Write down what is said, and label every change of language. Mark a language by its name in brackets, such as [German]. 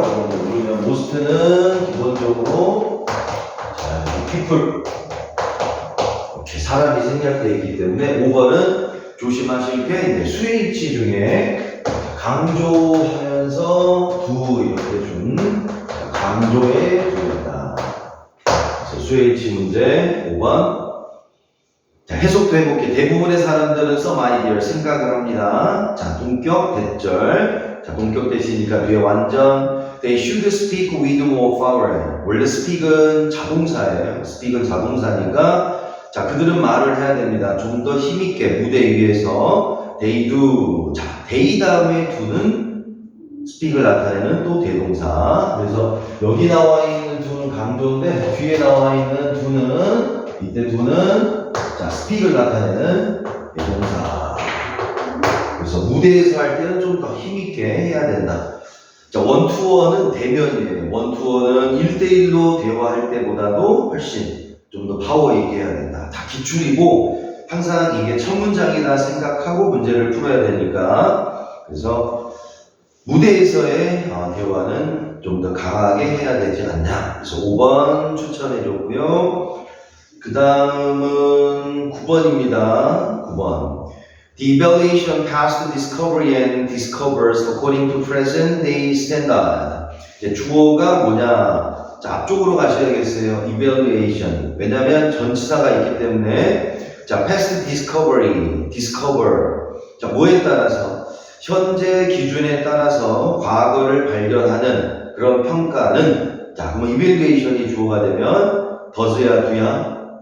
[Korean] 라고 물으면 most는 기본적으로 자, people 이렇게 사람이 생략되어 있기 때문에 5번은 조심하실 게 이제 수일치 중에 강조하면서 두 이렇게 준 강조의 두였다. 그래서 수일치 문제 5번. 자, 해석도 해볼게. 대부분의 사람들은 [English] some idea [Korean] 생각을 합니다. 자, 동격 대절. 자, 동격 대시니까 뒤에 완전 [English] they should speak with more power. [Korean] 원래 speak은 자동사예요. speak은 자동사니까 자, 그들은 말을 해야 됩니다. 좀 더 힘있게 무대 위에서 [English] they do. [Korean] 자, they 다음에 do는 speak을 나타내는 또 대동사. 그래서 여기 나와 있는 do는 강조인데 뒤에 나와 있는 do는 이때 do는 자, speak을 나타내는 대동사. 그래서 무대에서 할 때는 좀 더 힘있게 해야 된다. 자, 원투어는 대면이에요. 원투어는 1대1로 대화할 때보다도 훨씬 좀 더 파워 있게 해야 된다. 다 기출이고 항상 이게 첫 문장이다 생각하고 문제를 풀어야 되니까 그래서 무대에서의 대화는 좀 더 강하게 해야 되지 않냐. 그래서 5번 추천해 줬고요. 그 다음은 9번입니다. 9번. [English] The evaluation passed discovery and discovers according to present day standard. [Korean] 주어가 뭐냐? 자, 앞쪽으로 가셔야겠어요. evaluation. 왜냐면 전치사가 있기 때문에 자, [English] past discovery, discover. [Korean] 자, 뭐에 따라서? 현재 기준에 따라서 과거를 발견하는 그런 평가는 자, 그러면 evaluation이 주어가 되면 does야 do야?